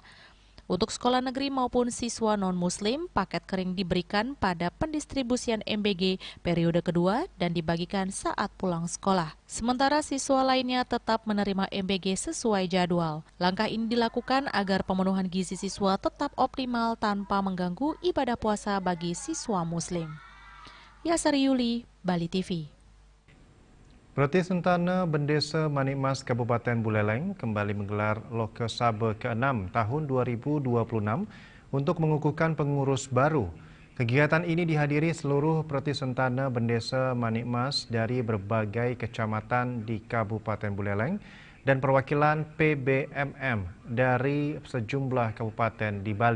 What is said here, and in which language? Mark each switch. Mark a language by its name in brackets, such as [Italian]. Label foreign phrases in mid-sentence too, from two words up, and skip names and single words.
[Indonesian] Untuk sekolah negeri maupun siswa non-muslim, paket kering diberikan pada pendistribusian MBG periode kedua dan dibagikan saat pulang sekolah. Sementara siswa lainnya tetap menerima MBG sesuai jadwal. Langkah ini dilakukan agar pemenuhan gizi siswa tetap optimal tanpa mengganggu ibadah puasa bagi siswa muslim. Yasari Yuli, Bali TV. Preti Sentana Bendesa Manikmas Kabupaten Buleleng kembali menggelar Loke Sabe ke-6 tahun 2026 untuk mengukuhkan pengurus baru. Kegiatan ini dihadiri seluruh Preti Sentana Bendesa Manikmas dari berbagai kecamatan di Kabupaten Buleleng dan perwakilan PBMM dari sejumlah kabupaten di Bali.